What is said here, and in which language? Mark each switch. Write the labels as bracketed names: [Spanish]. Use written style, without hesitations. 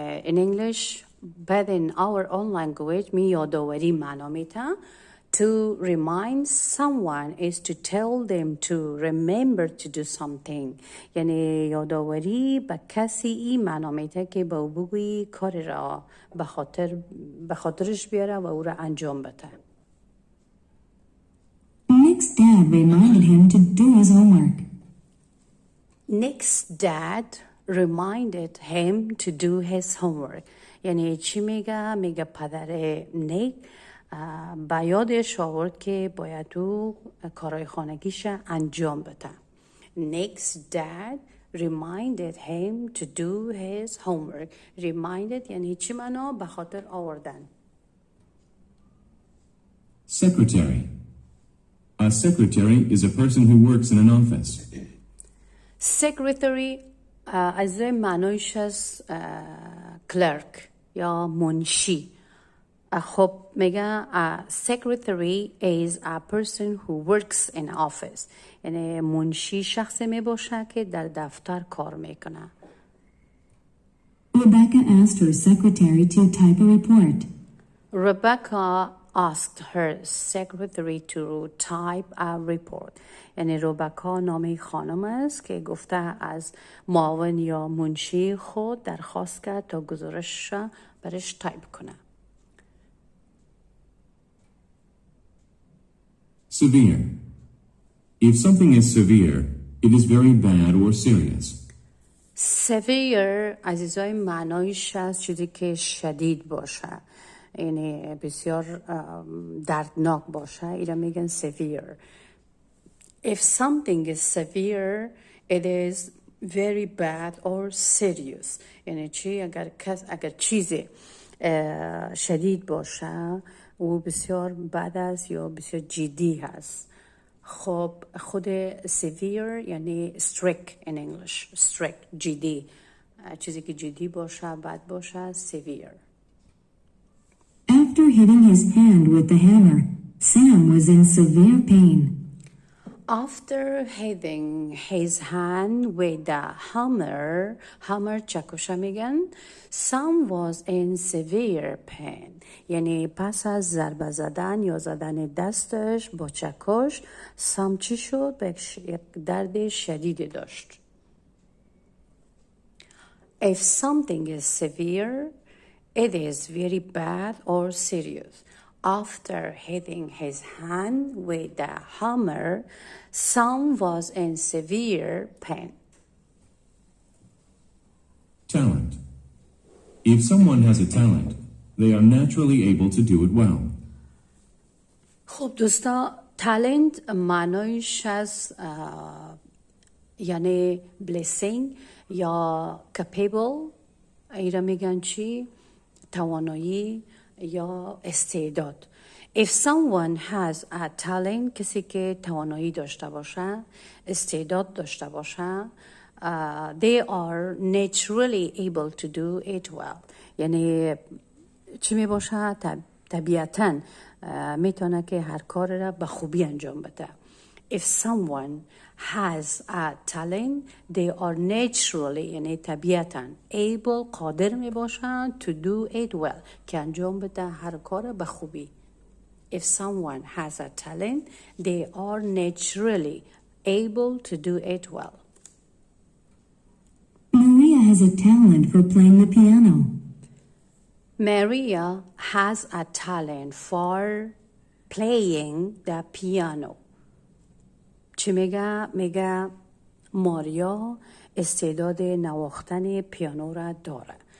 [English] In English, but in our own language [Persian] می یادآوری معنا میده. [English] To remind someone is to tell them to remember to do something. [Persian] یعنی یادآوری به کسی این معنا میده که با او بگویی کاری را به خاطرش بیاره و او را انجام بده. [English] Nick's dad reminded him to do his homework. Nick's dad reminded him to do his homework. [Persian] یعنی چی میگه؟ میگه پدر نیک به یادش آورد که باید او کارهای خانگیش انجام بده. [English] Nick's dad reminded him to do his homework. [Persian] Reminded یعنی چی معنا؟ به خاطر آوردن. [English] Secretary. A secretary is a person who works in an office. [Persian] Secretary از معنایش از clerk یا منشی. خب میگه [English] secretary is a person who works in office [Persian] یعنی منشی شخصی میباشه که در دفتر کار میکنه. [English] Rebecca asked her secretary to type a report. Rebecca asked her secretary to type a report. [Persian] یعنی ربکا نام خانم است که گفته از معاون یا منشی خود درخواست کرد تا گزارش برش تایپ کنه. [English] Severe. If something is severe, it is very bad or serious. [Persian] Severe عزیزای معنایش از چیزی که شدید باشه یعنی بسیار دردناک باشه اینا میگن severe. [English] If something is severe, it is very bad or serious. [Persian] یعنی چی؟ اگر چیزی شدید باشه او بسیار بد است یا بسیار جدی هست. [English] خب خود severe یعنی strict in English. [Persian] strict جدی، چیزی که جدی باشه بد باشه severe. [English] After hitting his hand with the hammer, Sam was in severe pain. After hitting his hand with the hammer [Persian] چکشه میگن. [English] Sam was in severe pain. [Persian] یعنی پس از ضربه زدن یا زدن دستش با چکش سام چی شد؟ به یک درد شدیدی داشت. [English] If something is severe, it is very bad or serious. After hitting his hand with the hammer, Sam was in severe pain. Talent. If someone has a talent, they are naturally able to do it well. [Persian] خب دوستا، talent معنایش از یعنی blessing یا capable، ایرا میگن چی؟ توانایی یا استعداد. [English] If someone has a talent، [Persian] کسی که توانایی داشته باشه، [English] استعداد داشته باشه، they are naturally able to do it well. [Persian] یعنی چی می باشه؟ طبیعتاً میتونه که هر کار را به خوبی انجام بده. [English] If someone has a talent, they are naturally [Persian] یعنی طبیعتاً [English] able [Persian] قادر می باشن [English] to do it well [Persian] که انجام بده هر کار به خوبی. [English] If someone has a talent, they are naturally able to do it well. Maria has a talent for playing the piano. Maria has a talent for playing the piano. [Persian] چی میگه؟ میگه ماریا استعداد نواختن پیانو را داره.